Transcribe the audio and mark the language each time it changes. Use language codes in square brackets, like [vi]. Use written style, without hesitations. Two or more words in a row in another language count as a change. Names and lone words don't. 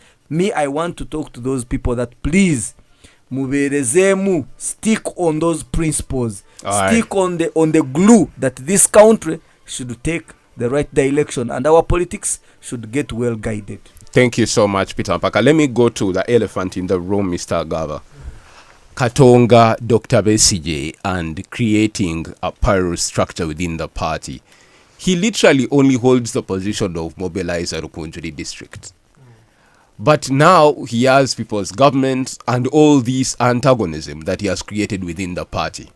[en] I want to talk to those people that please, muberezemu, stick on those principles. Stick on the glue that this country should take the right direction, and our politics should get well guided. Thank you so much, Peter Mpaka. Let me go to the elephant in the room, Mr. Gava. Katonga, Dr. Besigye, and creating a pyro structure within the party. He literally only holds the position of mobilizer Rukunjuri district. But now he has people's government and all this antagonism that he has created within the party.